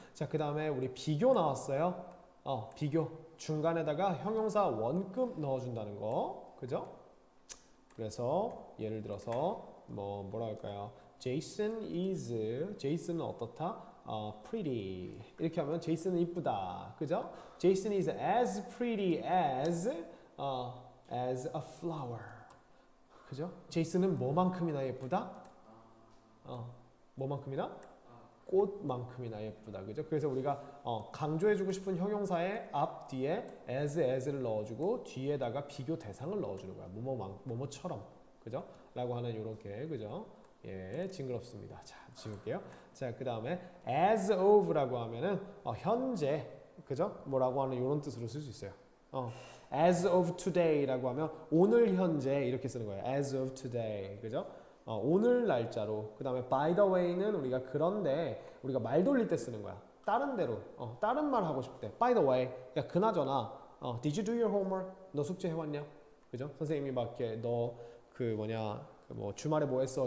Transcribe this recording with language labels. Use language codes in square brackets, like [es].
[ko] 자, 그 다음에 우리 비교 나왔어요. 비교. 중간에다가 형용사 원급 넣어준다는 거, 그죠? 그래서 예를 들어서 뭐라 할까요? Jason은 어떻다? pretty. 이렇게 하면 제이슨은 이쁘다, 그죠? [en] Jason is as pretty as a flower. [ko] 그죠? 제이슨은 뭐만큼이나 예쁘다? 뭐만큼이나? 꽃만큼이나 예쁘다. 그죠? 그래서 우리가 강조해주고 싶은 형용사의 앞 뒤에 as를 넣어주고 뒤에다가 비교 대상을 넣어주는 거야. 뭐뭐처럼. 그죠? 라고 하는 요렇게, 그죠? 예, 징그럽습니다. 자, 지울게요. 자, 그 다음에 as of라고 하면은 현재, 그죠? 뭐라고 하는 요런 뜻으로 쓸 수 있어요. [en] as of today [ko] 라고 하면 오늘 현재 이렇게 쓰는 거예요. [en] as of today. [ko] 그죠? 오늘 날짜로. 그 다음에 by the way는 우리가 그런데 우리가 말 돌릴 때 쓰는 거야. 다른 데로. 다른 말 하고 싶을 때. [en] by the way. [ko] 그러니까 그나저나 [en] did you do your homework? [ko] 너 숙제 해왔냐? 그죠? 선생님이 막 이렇게 너 뭐 주말에 뭐 했어?